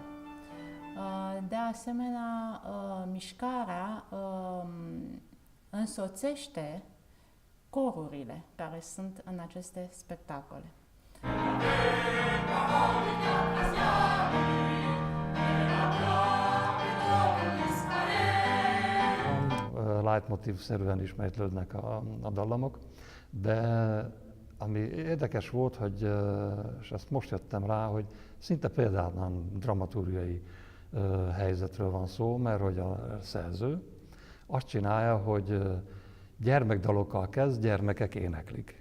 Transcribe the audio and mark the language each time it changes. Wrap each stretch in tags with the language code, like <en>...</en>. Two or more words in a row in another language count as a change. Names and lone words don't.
<ro>De asemenea, mișcarea însoțește corurile care sunt în aceste spectacole.</ro> <hu>Leitmotiv-szerűen ismétlődnek a dallamok, de ami érdekes volt, hogy, és ezt most jöttem rá, hogy szinte példátlan dramaturgiai helyzetről van szó, mert hogy a szerző azt csinálja, hogy gyermekdalokkal kezd, gyermekek éneklik.</hu>